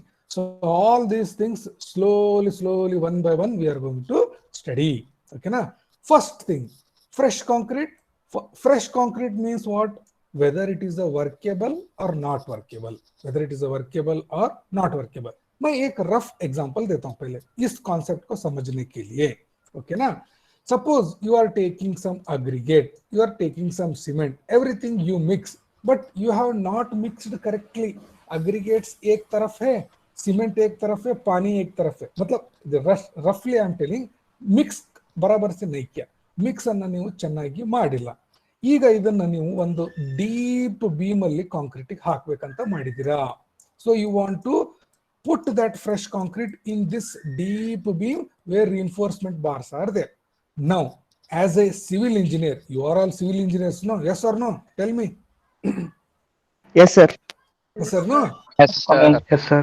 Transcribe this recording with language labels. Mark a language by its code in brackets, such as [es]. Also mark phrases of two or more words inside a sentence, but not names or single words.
[en] So all these things slowly one by one we are going to study. Okay na? First thing, fresh concrete. Fresh concrete means what? Whether it is a workable or not workable, whether it is a workable or not workable. [hi] मैं एक [en] rough example [hi] देता हूं पहले इस कॉन्सेप्ट को समझने के लिए. ओके ना? [en] suppose you are taking some aggregate, you are taking some cement, everything you mix, but you have not mixed correctly. [hi] aggregates एक तरफ है, सीमेंट एक तरफ है, पानी एक तरफ है, मतलब [en] roughly I am telling, [hi] मिक्स बराबर से नहीं किया. [kn] ಮಿಕ್ಸ್ ಅನ್ನ ನೀವು ಚೆನ್ನಾಗಿ ಮಾಡಿಲ್ಲ. ಈಗ ಇದನ್ನ ನೀವು ಒಂದು [en] deep beam [kn] ಅಲ್ಲಿ ಕಾಂಕ್ರೀಟ್ ಹಾಕಬೇಕಂತ ಮಾಡಿದಿರಾ. [en] so you want to put that fresh concrete in this deep beam where reinforcement bars are there. Now, as a civil engineer, you are all civil engineers, no? Yes or no? Tell me. Yes, sir. Yes or no? Yes, sir. Yes, sir.